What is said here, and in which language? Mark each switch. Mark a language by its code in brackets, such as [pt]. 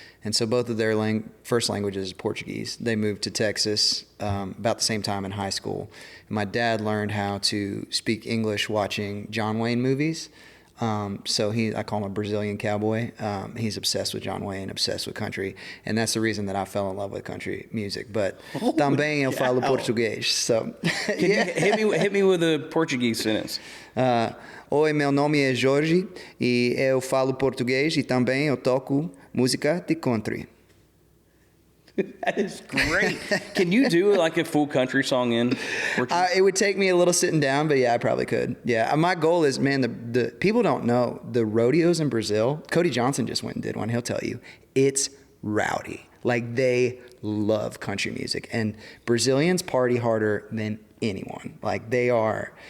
[en] And so both of their first languages is Portuguese. They moved to Texas about the same time in high school. And my dad learned how to speak English watching John Wayne movies. So I call him a Brazilian cowboy. He's obsessed with John Wayne, obsessed with country, and that's the reason that I fell in love with country music. But [pt] também eu falo português. [en] So Can you hit me with a Portuguese sentence? [pt] Oi, meu nome é Jorge e eu falo português e também eu toco música de country. [en] That is great. Can you do like a full country song in Portuguese? It would take me a little sitting down, but yeah, I probably could. Yeah, my goal is, man, the people don't know the rodeos in Brazil. Cody Johnson just went and did one. He'll tell you it's rowdy. Like they love country music, and Brazilians party harder than anyone. Like they are.